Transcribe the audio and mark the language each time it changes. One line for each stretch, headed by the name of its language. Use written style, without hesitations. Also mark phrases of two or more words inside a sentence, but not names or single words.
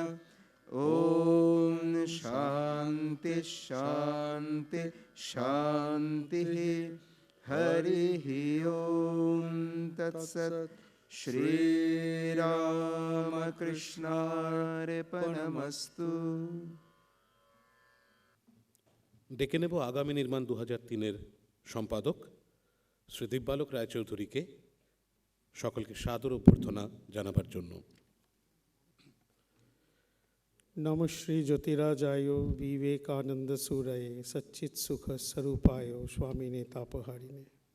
Sanskrit: ॐ शान्ति शान्ति शान्तिः। हरिः ॐ। तत्सत्। श्रीरामकृष्णार्पणमस्तु।
Bangla: ডেকে নেব আগামী নির্মাণ 2003-এর সম্পাদক শ্রী দিব্যালোক রায়চৌধুরীকে সকলকে সাদর অভ্যর্থনা জানাবার জন্য।
Sanskrit: নম শ্রী জ্যোতিরাজায় বিবেকানন্দ সুরায়ে সচ্চিৎ সুখ স্বরূপায় স্বামিনে তাপহারিণে।